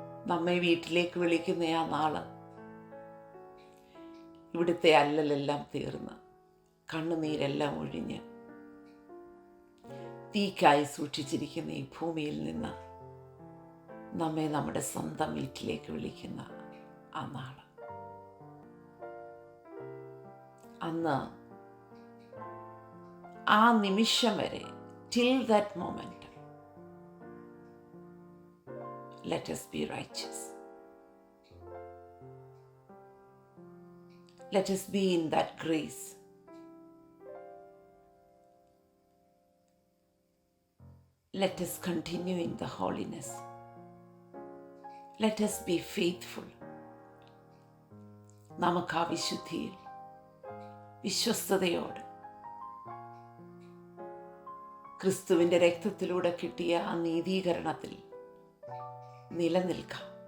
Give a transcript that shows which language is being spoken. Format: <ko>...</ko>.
<ml>നമ്മെ വീട്ടിലേക്ക് വിളിക്കുന്ന ആ നാള്, ഇവിടുത്തെ അല്ലലെല്ലാം തീർന്ന്, കണ്ണുനീരെല്ലാം ഒഴിഞ്ഞ്, തീക്കായി സൂക്ഷിച്ചിരിക്കുന്ന ഈ ഭൂമിയിൽ നിന്ന് നമ്മെ നമ്മുടെ സ്വന്തം വീട്ടിലേക്ക് വിളിക്കുന്ന ആ നാള്. അന്ന് ആ നിമിഷം വരെ,</ml> <en>till that moment, let us be righteous. Let us be in that grace. Let us continue in the holiness. Let us be faithful.</en> <ml>നമുക്ക് ആ വിശുദ്ധിയിൽ, വിശ്വസ്തയോട്, ക്രിസ്തുവിൻ്റെ രക്തത്തിലൂടെ കിട്ടിയ ആ നീതീകരണത്തിൽ നിലനിൽക്കാം.</ml>